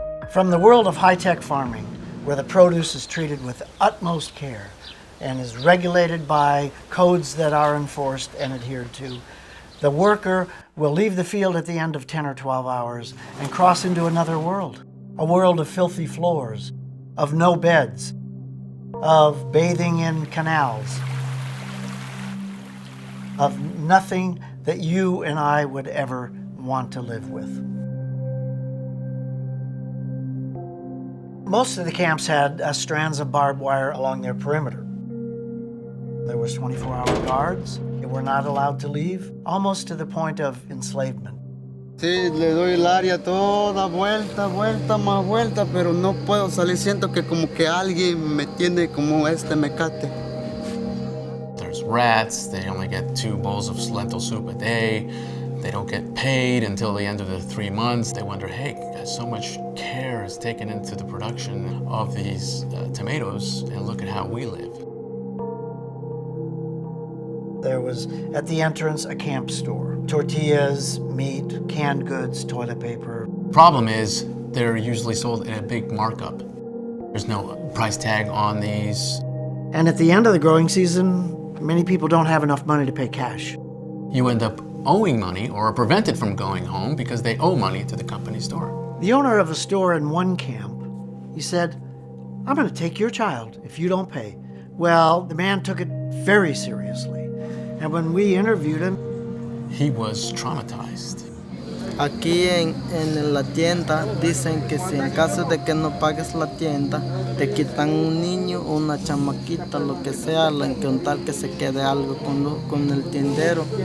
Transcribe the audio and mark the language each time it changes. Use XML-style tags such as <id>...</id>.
<en>From the world of high-tech farming, where the produce is treated with utmost care and is regulated by codes that are enforced and adhered to, the worker will leave the field at the end of 10 or 12 hours and cross into another world, a world of filthy floors, of no beds, of bathing in canals, of nothing that you and I would ever want to live with. Most of the camps had strands of barbed wire along their perimeter. There was 24-hour guards. They were not allowed to leave, almost to the point of enslavement.</en> <es>Sí, le doy el área toda vuelta, más vuelta, pero no puedo salir. Siento que como que alguien me tiene como este mecate.</es> <en>There's rats. They only get 2 bowls of lentil soup a day. They don't get paid until the end of the 3 months. They wonder, hey, so much care is taken into the production of these tomatoes, and look at how we live. There was, at the entrance, a camp store. Tortillas, meat, canned goods, toilet paper. Problem is, they're usually sold at a big markup. There's no price tag on these. And at the end of the growing season, many people don't have enough money to pay cash. You end up owing money or are prevented from going home because they owe money to the company store. The owner of a store in one camp, he said, "I'm going to take your child if you don't pay." Well, the man took it very seriously. And when we interviewed him, he was traumatized.</en> <es>Aquí en la tienda dicen que si en caso de que no pagues la tienda, te quitan un niño o una chamaquita, lo que sea, con tal que se quede algo con el tiendero.</es>